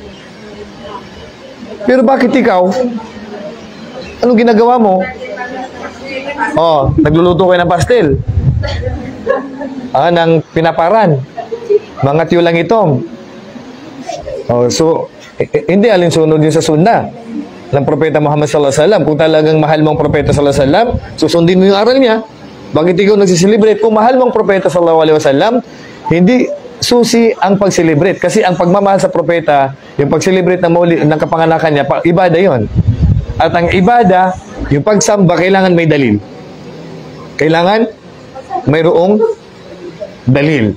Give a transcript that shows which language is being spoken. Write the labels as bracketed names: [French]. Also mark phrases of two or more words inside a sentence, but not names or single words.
[Filipino] Pero bakit ikaw? Anong ginagawa mo? Oh, nagluluto kayo ng pastel. Ng pinaparan. Mga tiyulang itom. Oh, so, hindi alinsunod yun sa sunna ng Propeta Muhammad [Arabic] صلى الله عليه وسلم. [Filipino] Kung talagang mahal mong Propeta [Arabic] صلى الله عليه وسلم, [Filipino] susundin mo yung aral niya. Bakit ikaw nagsiselebrate? Kung mahal mong Propeta [Arabic] صلى الله عليه وسلم, [Filipino] hindi susi ang pag-celebrate. Kasi ang pagmamahal sa Propeta, yung pag-celebrate ng maulid, ng kapanganakan niya, ibada yon. At ang ibada, yung pagsamba, kailangan may dalil. Kailangan mayroong dalil.